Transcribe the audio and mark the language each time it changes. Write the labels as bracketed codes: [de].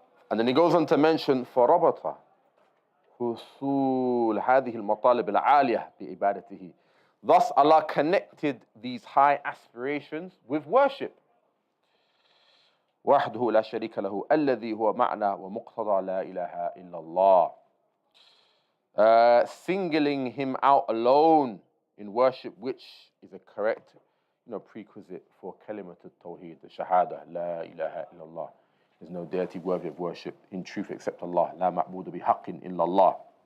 [en] And then he goes on to mention [ar] فربط حصول هذه المطالب العالية بعبادته. [en] Thus Allah connected these high aspirations with worship. [ar] وحده لا شريك له الذي هو معنى ومقتضى لا إله إلا الله. [en] Singling Him out alone in worship, which is a correct prerequisite for kalimat al-tawheed, the Shahadah, la ilaha illallah. There's no deity worthy of worship in truth except Allah. [ar] La ma'budu bihaqqin illa Allah.